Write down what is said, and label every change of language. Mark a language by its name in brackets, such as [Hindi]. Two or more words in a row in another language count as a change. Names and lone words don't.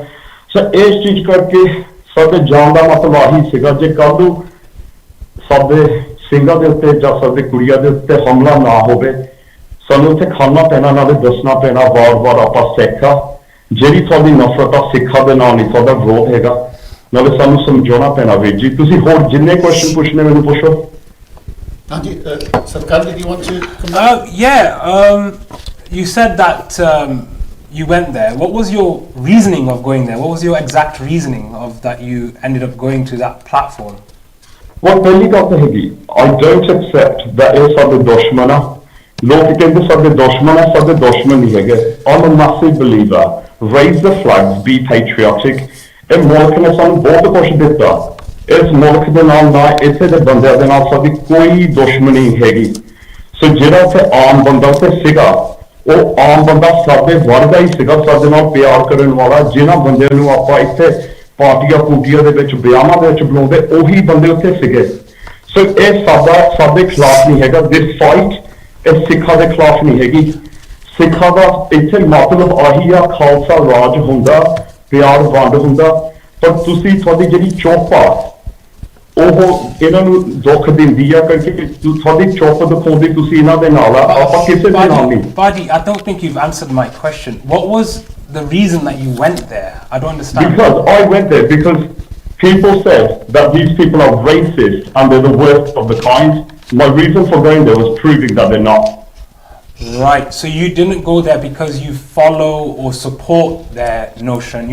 [Punjabi] ਸੋ ਇਸ ਚੀਜ਼ ਕਰਕੇ ਸਾਡੇ ਜਾਣ ਦਾ ਮਤਲਬ ਆਹੀ ਸੀਗਾ, ਜੇ ਕੱਲ ਨੂੰ ਸਾਡੇ ਸਿੰਘਾਂ ਦੇ ਉੱਤੇ ਜਾਂ ਸਾਡੇ ਕੁੜੀਆਂ ਦੇ ਉੱਤੇ ਹਮਲਾ ਨਾ ਹੋਵੇ, ਸਾਨੂੰ ਉੱਥੇ ਖਾਣਾ ਪੈਣਾ, ਨਾਲੇ ਦੱਸਣਾ ਪੈਣਾ ਵਾਰ-ਵਾਰ ਆਪਾਂ ਸਿੱਖ ਆ। ਜਿਹੜੀ ਤੁਹਾਡੀ ਨਫ਼ਰਤ ਆ ਸਿੱਖਾਂ ਦੇ ਨਾਲ ਨਹੀਂ, ਤੁਹਾਡਾ ਵਿਰੋਧ ਹੈਗਾ, ਨਾਲੇ ਸਾਨੂੰ ਸਮਝਾਉਣਾ ਪੈਣਾ। ਵੀਰ ਜੀ ਤੁਸੀਂ ਹੋਰ ਜਿੰਨੇ ਕੁਐਸਚਨ ਪੁੱਛਣੇ ਮੈਨੂੰ ਪੁੱਛੋ। ਹਾਂਜੀ ਸਰਕਾਰ, [English] did you want to you said that you went there. What was your reasoning of going there? What was your exact reasoning of that you ended up going to that platform? [Punjabi] ਉਹ ਪਹਿਲੀ ਗੱਲ ਤਾਂ ਹੈਗੀ, [English] I don't accept that [Punjabi] ਇਹ ਸਾਡੇ ਦੁਸ਼ਮਣ ਆ। ਲੋਕ ਕਹਿੰਦੇ ਸਾਡੇ ਦੁਸ਼ਮਣ ਆ, ਸਾਡੇ ਦੁਸ਼ਮਣ ਨਹੀਂ ਹੈਗੇ। [English] I'm a massive believer, raise the flags, be patriotic। [Punjabi] ਇਹ ਮੁਲਕ ਨੇ ਸਾਨੂੰ ਬਹੁਤ ਕੁਛ ਦਿੱਤਾ, ਇਸ ਮੁਲਕ ਦੇ ਨਾਲ ਨਾ ਇੱਥੇ ਦੇ ਬੰਦਿਆਂ ਦੇ ਨਾਲ ਸਾਡੀ ਕੋਈ ਦੁਸ਼ਮਣੀ ਹੈਗੀ। ਸੋ ਜਿਹੜਾ ਉੱਥੇ ਆਮ ਬੰਦਾ ਉੱਥੇ ਸੀਗਾ, ਉਹ ਆਮ ਬੰਦਾ ਸਾਡੇ ਵਰਗਾ ਹੀ ਸੀਗਾ, ਸਾਡੇ ਨਾਲ ਪਿਆਰ ਕਰਨ ਵਾਲਾ, ਜਿਨ੍ਹਾਂ ਬੰਦਿਆਂ ਨੂੰ ਆਪਾਂ ਇੱਥੇ ਪਾਰਟੀਆਂ ਪੂਟੀਆਂ ਦੇ ਵਿੱਚ ਵਿਆਹਾਂ ਦੇ ਵਿੱਚ ਬੁਲਾਉਂਦੇ, ਉਹੀ ਬੰਦੇ ਉੱਥੇ ਸੀਗੇ। ਸੋ ਇਹ ਸਾਡੇ ਖਿਲਾਫ ਨਹੀਂ ਹੈਗਾ, [English] this fight [Punjabi] ਇਹ ਸਿੱਖਾਂ ਦੇ ਖਿਲਾਫ ਨਹੀਂ ਹੈਗੀ। ਸਿੱਖਾਂ ਦਾ ਇੱਥੇ ਮਤਲਬ ਆਹੀ ਆ, ਖਾਲਸਾ ਰਾਜ ਹੁੰਦਾ, ਪਿਆਰ ਵੰਡ ਹੁੰਦਾ। ਪਰ ਤੁਸੀਂ ਤੁਹਾਡੀ ਜਿਹੜੀ ਚੁੱਪ ਆ ਉਹ ਇਹਨਾਂ ਨੂੰ ਦੁੱਖ ਦਿੰਦੀ ਆ, ਕਿਉਂਕਿ ਤੁਹਾਡੀ ਚੁੱਪ ਦਿਖਾਉਂਦੀ ਤੁਸੀਂ ਇਹਨਾਂ ਦੇ ਨਾਲ ਆ, ਆਪਾਂ ਕਿਸੇ ਦੇ ਨਾਲ ਨਹੀਂ। [English] Baji, I don't think you've answered my question. What was the reason that you went there? I don't understand. Because I went there because people said that these people are racist and they're the worst of the kind. My reason for going there was proving that they're not. Right, so you didn't go there because you follow or support their notion.